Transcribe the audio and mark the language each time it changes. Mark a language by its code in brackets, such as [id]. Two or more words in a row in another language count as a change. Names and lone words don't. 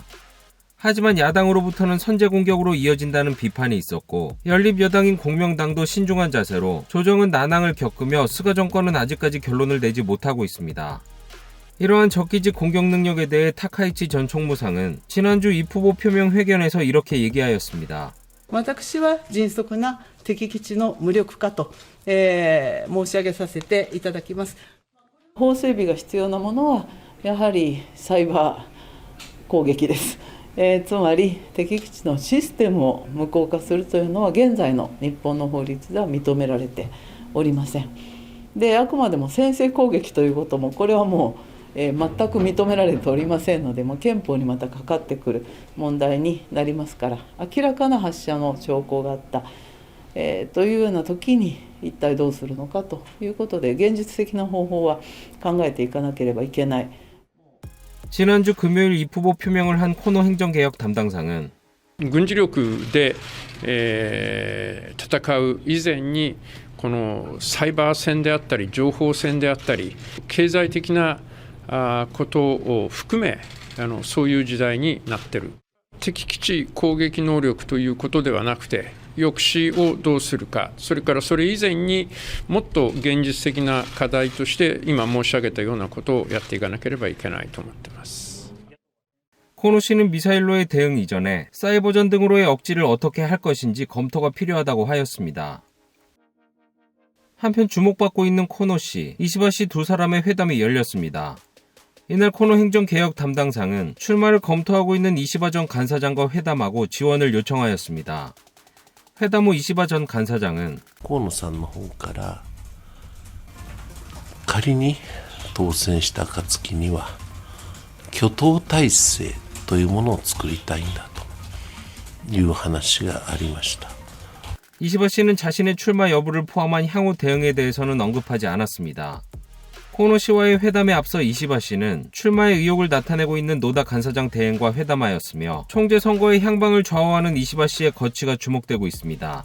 [ko] 하지만 야당으로부터는 선제 공격으로 이어진다는 비판이 있었고 연립여당인 공명당도 신중한 자세로 조정은 난항을 겪으며 스가 정권은 아직까지 결론을 내지 못하고 있습니다. 이러한 적기지 공격 능력에 대해 타카이치 전 총무상은 지난주 입후보 표명 회견에서 이렇게 얘기하였습니다. [ja] 私は迅速な敵基地の無力化と、申し上げさせていただきます。法整備が必要なものはやはりサイバー攻撃です。つまり敵基地のシステムを無効化するというのは現在の日本の法律では認められておりません。で、あくまでも先制攻撃ということもこれはもう全く認められておりませんので、憲法にまたかかってくる問題になりますから、明らかな発射の兆候があった、というような時に一体どうするのかということで現実的な方法は考えていかなければいけない。 [ko] 지난주 금요일 입후보 표명을 한 코노 행정개혁 담당상은 [ja] 軍事力で、戦う以前にこのサイバー戦であったり情報戦であったり経済的なことを含めそういう時代になっている。敵基地攻撃能力ということではなくて抑止をどうするか、それからそれ以前にもっと現実的な課題として今申し上げたようなことをやっていかなければいけないと思っています。 [ko] 코노 씨는 미사일로의 대응 이전에 사이버전 등으로의 억지를 어떻게 할 것인지 검토가 필요하다고 하였습니다. 한편 주목받고 있는 코노 씨, 이시바 씨 두 사람의 회담이 열렸습니다. 이날 코노 행정개혁 담당상은 출마를 검토하고 있는 이시바 전 간사장과 회담하고 지원을 요청하였습니다. 회담 후 이시바 전 간사장은 [ja] 河野さんの方から仮に当選した暁には挙党体制というものを作りたいんだという話がありました。 [ko] 이시바 씨는 자신의 출마 여부를 포함한 향후 대응에 대해서는 언급하지 않았습니다. 코노 씨와의 회담에 앞서 이시바 씨는 출마의 의욕을 나타내고 있는 노다 간사장 대행과 회담하였으며 총재 선거의 향방을 좌우하는 이시바 씨의 거취가 주목되고 있습니다.